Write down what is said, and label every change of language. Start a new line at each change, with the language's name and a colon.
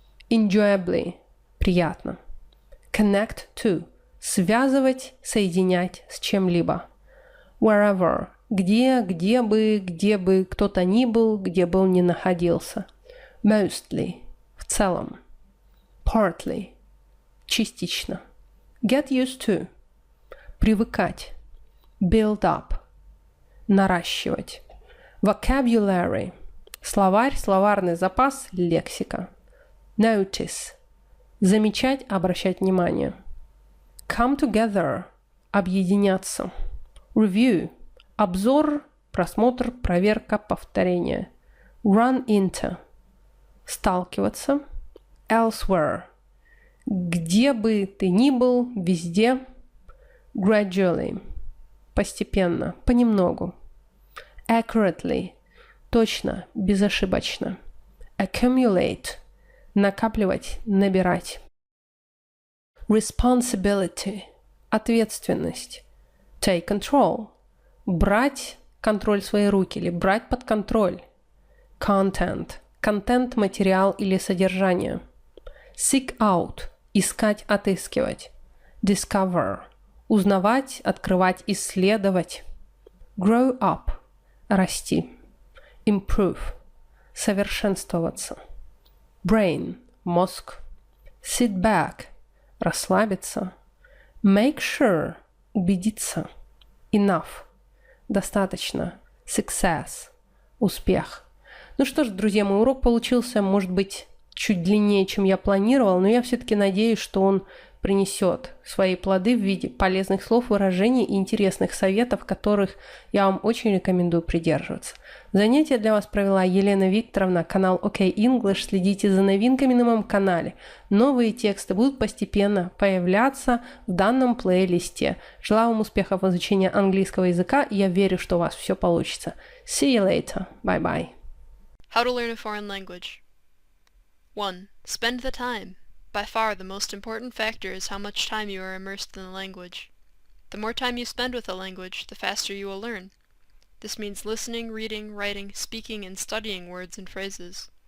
English: Enjoyably
Russian: – приятно.
English: Connect to
Russian: – связывать, соединять с чем-либо.
English: Wherever
Russian: – где бы кто-то ни был, где был не находился.
English: Mostly
Russian: – в целом.
English: Partly
Russian: – частично.
English: Get used to
Russian: – привыкать.
English: Build up
Russian: – наращивать.
English: Vocabulary
Russian: – словарь, словарный запас, лексика.
English: Notice
Russian: – замечать, обращать внимание.
English: Come together
Russian: объединяться.
English: Review
Russian: – обзор, просмотр, проверка, повторение.
English: Run into
Russian: – сталкиваться.
English: Elsewhere
Russian: – где бы ты ни был, везде.
English: Gradually
Russian: – постепенно, понемногу.
English: Accurately
Russian: – точно, безошибочно.
English: Accumulate
Russian: – накапливать, набирать.
English: Responsibility
Russian: – ответственность.
English: Take control
Russian: – брать контроль в свои руки или брать под контроль.
English: Content
Russian: – контент, материал или содержание.
English: Seek out
Russian: – искать, отыскивать.
English: Discover
Russian: – узнавать, открывать, исследовать.
English: Grow up
Russian: – расти.
English: Improve
Russian: – совершенствоваться.
English: Brain
Russian: – мозг.
English: Sit back
Russian: – расслабиться.
English: Make sure
Russian: – убедиться.
English: Enough
Russian: – достаточно.
English: Success
Russian: – успех. Ну что ж, друзья, мой урок получился, может быть, чуть длиннее, чем я планировал, но я все-таки надеюсь, что он принесет свои плоды в виде полезных слов, выражений и интересных советов, которых я вам очень рекомендую придерживаться. Занятие для вас провела Елена Викторовна, канал Уроки English. Следите за новинками на моем канале. Новые тексты будут постепенно появляться в данном плейлисте. Желаю вам успехов в изучении английского языка, и я верю, что у вас все получится.
English: See you later. Bye-bye. How to learn a foreign language. 1. Spend the time. By far the most important factor is how much time you are immersed in the language. The more time you spend with a language, the faster you will learn. This means listening, reading, writing, speaking, and studying words and phrases.